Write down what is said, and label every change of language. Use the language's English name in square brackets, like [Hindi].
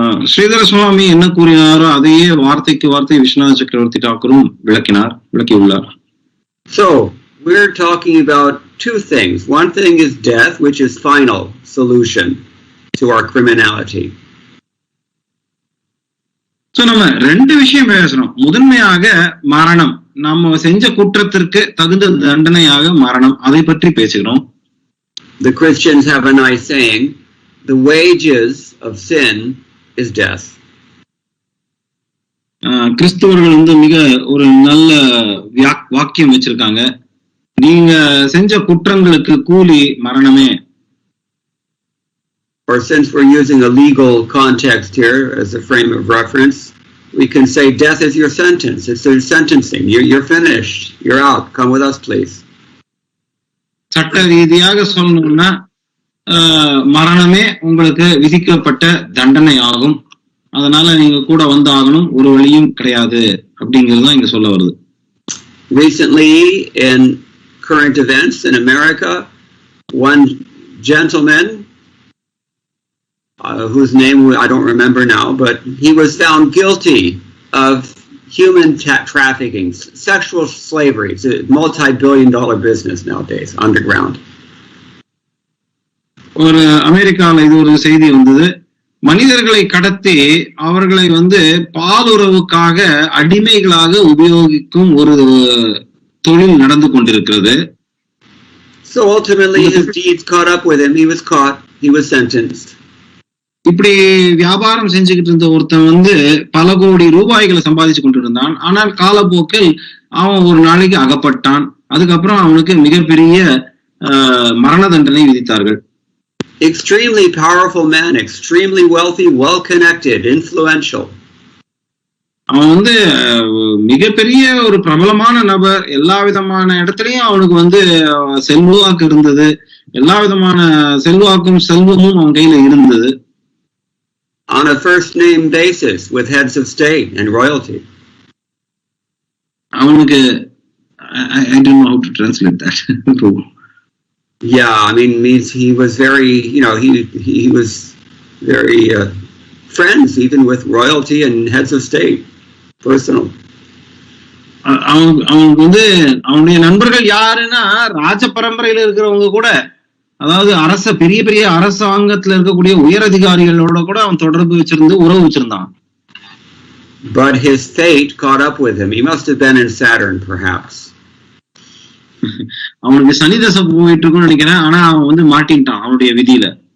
[Tamil] ஸ்ரீதர சுவாமி என்ன கூறினாரோ அதையே வார்த்தைக்கு வார்த்தை விஸ்வநாத் சக்கரவர்த்தி தாக்கூரும் விளக்கியுள்ளார். [English] So we're talking about two things. One thing is death, which is final solution to our criminality. [Tamil] So நம்ம ரெண்டு விஷயம் பேசணும். முதன்மையாக மரணம், நம்ம செஞ்ச குற்றத்திற்கு தகுந்த தண்டனையாக மரணம், அதை பற்றி பேசுகிறோம். [English] The Christians have a nice saying, the wages of sin is death. [Tamil] கிறிஸ்தவர்கள் வந்து மிக ஒரு நல்ல வாக்கியம் வச்சிருக்காங்க, நீங்க செஞ்ச குற்றங்களுக்கு கூலி மரணமே. [English] Or since we're using a legal context here as a frame of reference, we can say death is your sentence. It's your sentencing. You're finished. You're out. Come with us, please. [Tamil] சட்ட ரீதியாக சொல்லணும்னா மரணமே உங்களுக்கு விதிக்கப்பட்ட தண்டனை ஆகும், அதனால நீங்க கூட வந்தாகணும், ஒரு வழியும் கிடையாது அப்படிங்கறதுதான் இங்க சொல்ல வருது. [English] Recently in current events in America, one gentleman whose name I don't remember now, but he was found guilty of human trafficking, sexual slavery. It's a multi-billion-dollar business nowadays, underground. [Tamil] ஒரு அமெரிக்கால இது ஒரு செய்தி வந்தது, மனிதர்களை கடத்தி அவர்களை வந்து பாலுறவுக்காக அடிமைகளாக உபயோகிக்கும் ஒரு தொழில் நடந்து கொண்டிருக்கிறது. [English] So ultimately his deeds caught up with him. He was caught. He was sentenced. [Tamil] இப்படி வியாபாரம் செஞ்சுக்கிட்டு இருந்த ஒருத்தன் வந்து பல கோடி ரூபாய்களை சம்பாதிச்சு கொண்டு இருந்தான். ஆனால் காலப்போக்கில் அவன் ஒரு நாளைக்கு அகப்பட்டான். அதுக்கப்புறம் அவனுக்கு மிகப்பெரிய மரண தண்டனை விதித்தார்கள். [English] Extremely powerful man, extremely wealthy, well connected, influential. [Tamil] அவன் வந்து மிகப்பெரிய ஒரு பிரபலமான நபர். எல்லா விதமான இடத்துலயும் அவனுக்கு வந்து செல்வாக்கு இருந்தது. எல்லா விதமான செல்வாக்கும் செல்வமும் அவன் கையில இருந்தது. [English] On a first name basis with heads of state and royalty. [Tamil] அவனுக்கு [English] I don't know how to translate that. Yeah, I mean, means he was very, he was very friends even with royalty and heads of state, personal. [Tamil] அவனுக்கு வந்து அவனுடைய நண்பர்கள் யாருன்னா ராஜ பரம்பரையில இருக்கிறவங்க கூட, அதாவது பெரிய பெரிய அரசாங்கத்துல இருக்கக்கூடிய உயர் அதிகாரிகளோட கூட அவன் தொடர்பு வச்சிருந்து உறவு வச்சிருந்தான். [English] But his fate caught up with him. He must have been in Saturn, perhaps. [Tamil] அவனுக்கு சனி தசை போயிட்டு இருக்குன்னு நினைக்கிறேன். ஆனா அவன் வந்து மாட்டின்ட்டான் அவனுடைய விதியில.